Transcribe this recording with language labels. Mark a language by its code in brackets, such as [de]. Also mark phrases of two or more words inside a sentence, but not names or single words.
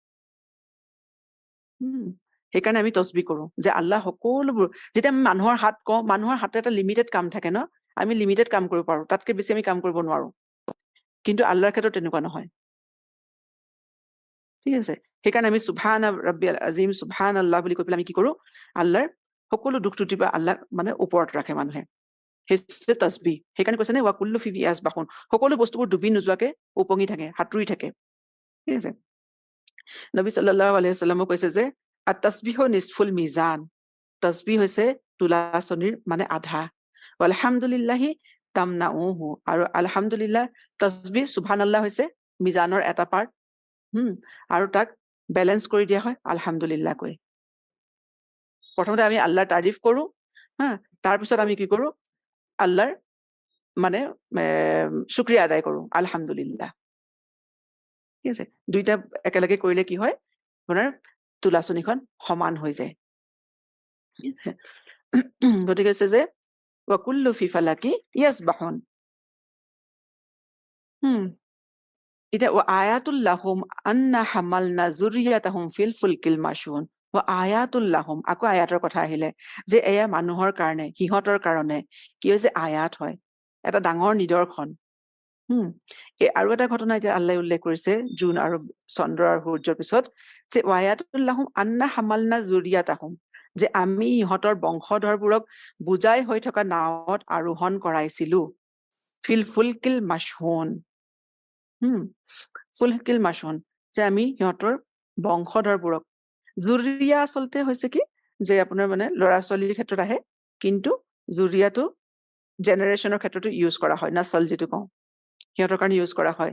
[as] সেইকাৰণে আমি তছবিহ কৰোঁ যে আল্লাহ সকলোবোৰ, যেতিয়া আমি মানুহৰ হাত কওঁ, মানুহৰ হাতৰ এটা লিমিটেড কাম থাকে ন, আমি লিমিটেড কাম কৰিব পাৰোঁ, তাতকে বেছি আমি কাম কৰিব নোৱাৰোঁ, কিন্তু আল্লাহৰ ক্ষেত্ৰত তেনেকুৱা নহয়। ঠিক আছে, সেইকাৰণে আমি [ar] سبحان ربي العظيم، سبحان الله [as] বুলি কৈ পেলাই আমি কি কৰোঁ, আল্লাহৰ সকলো দুখ ত্ৰুটিৰ পৰা আল্লাহ মানে ওপৰত ৰাখে মানুহে। সেই তছবিহ। সেইকাৰণে কৈছে নে [ar] وكل في يسبحون, [as] সকলো বস্তুবোৰ ডুবি নোযোৱাকে উপঙি থাকে, সাঁতুৰি থাকে। ঠিক আছে, নবী [ar] صلى الله عليه وسلم [as] কৈছে যে [ar] التسبيح نصف الميزان, [as] তছবিহ হৈছে তুলাচনীৰ মানে আধা। [ar] الحمد لله تملؤه, [as] আৰু আলহামদুলিল্লাহ তছবিহ সুবহানাল্লাহ হৈছে মিজানৰ এটা পাৰ্ট, আৰু তাক বেলেঞ্চ কৰি দিয়া হয় আলহামদুলিল্লাহ কৈ। প্ৰথমতে আমি আল্লাহৰ তাৰিফ কৰোঁ, তাৰপিছত আমি কি কৰোঁ, আল্লাহৰ মানে শুক্ৰিয়া আদায় কৰোঁ আলহামদুলিল্লাহ। ঠিক আছে, দুইটা একেলগে কৰিলে কি হয়, আপোনাৰ তুলাচনীখন সমান হৈ যায়। গতিকে হৈছে যে [ar] وكل في فلك يسبحون. এতিয়া وآية لهم أنا حملنا ذريتهم في الفلك المشحون. وآية لهم, [as] আকৌ আয়াতৰ কথা আহিলে, যে এয়া মানুহৰ কাৰণে, সিহঁতৰ কাৰণে কি হৈছে আয়াত হয়, এটা ডাঙৰ নিদৰ্শন। আৰু এটা ঘটনা এতিয়া আল্লাহে উল্লেখ কৰিছে জোন আৰু চন্দ্ৰ আৰু সূৰ্যৰ পিছত, যে [ar] وآية لهم أنا حملنا ذريتهم, [as] যে আমি ইহঁতৰ বংশধৰবোৰক বুজাই হৈ থকা নাৱত আৰোহণ কৰাইছিলো, [ar] في الفلك المشحون. الفلك المشحون, [as] যে আমি সিহঁতৰ বংশধৰবোৰক, যুৰিয়া আচলতে হৈছে কি, যে আপোনাৰ মানে ল'ৰা ছোৱালীৰ ক্ষেত্ৰত আহে, কিন্তু যুৰিয়াটো জেনেৰেশ্যনৰ ক্ষেত্ৰতো ইউজ কৰা হয়, নাছল যিটো কওঁ, সিহঁতৰ কাৰণে ইউজ কৰা হয়।